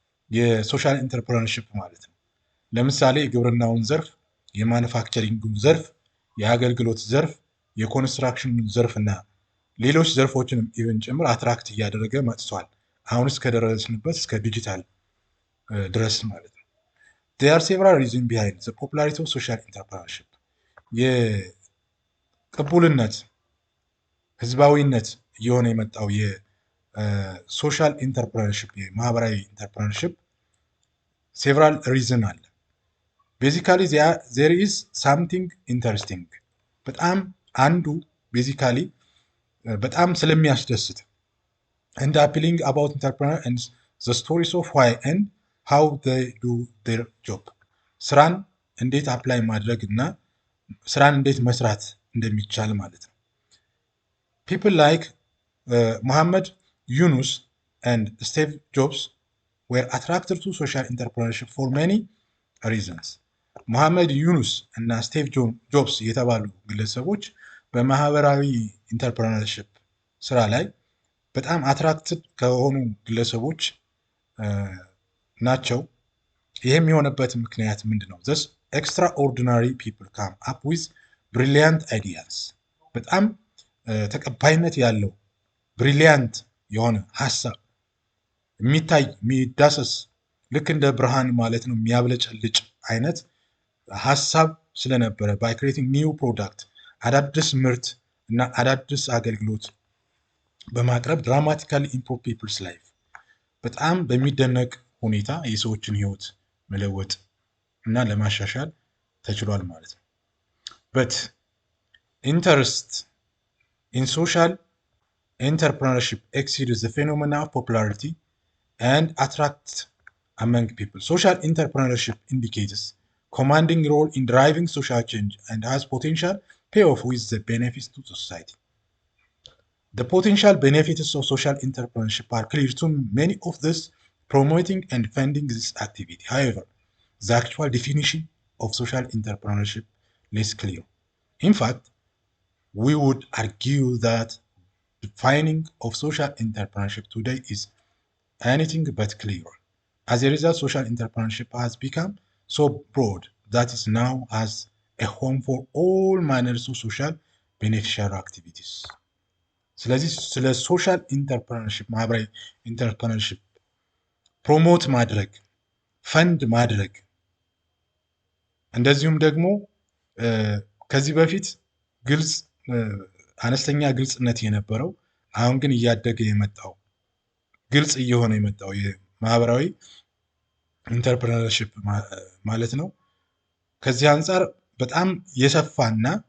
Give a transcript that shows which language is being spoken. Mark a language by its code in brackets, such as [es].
[am] የሶሻል ኢንተርፕረነርሺፕ ማለት ነው። ለምሳሌ የግብርናውን ዘርፍ፣ የማኑፋክቸሪንጉን ዘርፍ፣ የአገልግሎት ዘርፍ፣ የኮንስትራክሽን ዘርፍ እና ሌሎች ዘርፎችንም ኢቨን ጭምር አትራክት እያደረገ መጥቷል። አሁን እስከደረስንበት እስከ ዲጂታል ድረስ ማለት ነው። [en] there are several reasons behind the popularity of social entrepreneurship. [am] የቅቡልነት ህዝባዊነት እየሆነ የመጣው የሶሻል ኢንተርፕረነርሺፕ የማህበራዊ ኢንተርፕረነርሺፕ [en] several reason [am] አለ። [en] basically there is something interesting [am] በጣም አንዱ ቤዚካሊ በጣም ስለሚያስደስት [en] and appealing about entrepreneur and the stories of why and how they do their job. [am] ስራን እንዴት አፕላይ ማድረግ እና ስራን እንዴት መስራት እንደሚቻል ማለት ነው። [en] people like Muhammad Yunus and Steve Jobs were attracted to social entrepreneurship for many reasons. [am] ሙሐመድ ዩኑስ እና ስቲቭ ጆብስ የተባሉ ግለሰቦች በማህበራዊ ኢንተርፕረነርሺፕ ስራ ላይ በጣም አትራክትድ ከሆኑ ግለሰቦች ናቸው። ይህም የሆነበት ምክንያት ምንድነው? [en] this extraordinary people come up with brilliant ideas [am] በጣም ተቀባይነት ያለው ብሪሊያንት የሆነ ሀሳብ የሚታይ የሚዳሰስ ልክ እንደ ብርሃን ማለት ነው የሚያብለጨልጭ አይነት ሀሳብ ስለነበረ [en] ባይ ክሬቲንግ ኒው ፕሮዳክት [am] አዳዲስ ምርት እና አዳዲስ አገልግሎት በማቅረብ [en] ድራማቲካሊ ኢምፕሩቭ ፒፕልስ ላይፍ [am] በጣም በሚደነቅ ሁኔታ የሰዎችን ህይወት መለወጥ እና ለማሻሻል ተችሏል ማለት ነው። [en] በት ኢንተረስት ኢን ሶሻል entrepreneurship exceeds the phenomena of popularity and attract among people. Social entrepreneurship indicates commanding role in driving social change and has potential payoff with the benefits to society. The potential benefits of social entrepreneurship are clear to many of those promoting and funding this activity. However, the actual definition of social entrepreneurship less clear. In fact, we would argue that defining of social entrepreneurship today is anything but clear. As a result, social entrepreneurship has become so broad that it now has a home for all manners of social beneficial activities. [am] ስለዚህ ስለ ሶሻል ኢንተርፕረነርሺፕ ማህበራዊ ኢንተርፕረነርሺፕ ፕሮሞት ማድረግ ፈንድ ማድረግ እንደዚሁም ደግሞ ከዚህ በፊት ግልጽ አነስተኛ ግልጽነት የነበረው አሁን ግን እያደገ የመጣው ግልጽ እየሆነ የመጣው የማህበራዊ ኢንተርፕረነርሺፕ ማለት ነው። ከዚህ አንጻር በጣም የሰፋና